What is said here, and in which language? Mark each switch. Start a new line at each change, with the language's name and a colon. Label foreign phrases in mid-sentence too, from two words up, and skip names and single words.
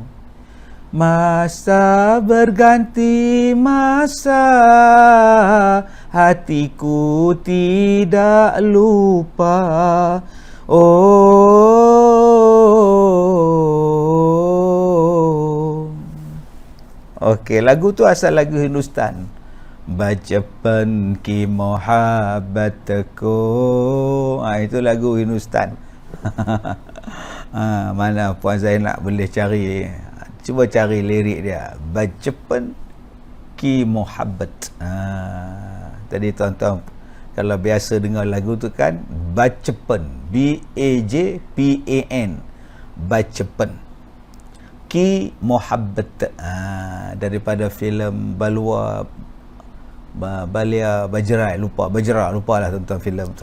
Malay: Masa berganti masa, hatiku tidak lupa. Oh. Okey, lagu tu asal lagu Hindustan.
Hindi: बचपन की मोहब्बत को.
Malay: Itu lagu Hindustan. Mana Puan Zainab boleh cari, cuba cari lirik dia.
Hindi: बचपन की मोहब्बत.
Malay: Tadi tuan-tuan kalau biasa dengar lagu tu kan,
Hindi: बचपन, बजपन, बचपन की मोहब्बत,
Malay: daripada filem Balia Bajra, lupalah tuan-tuan filem tu.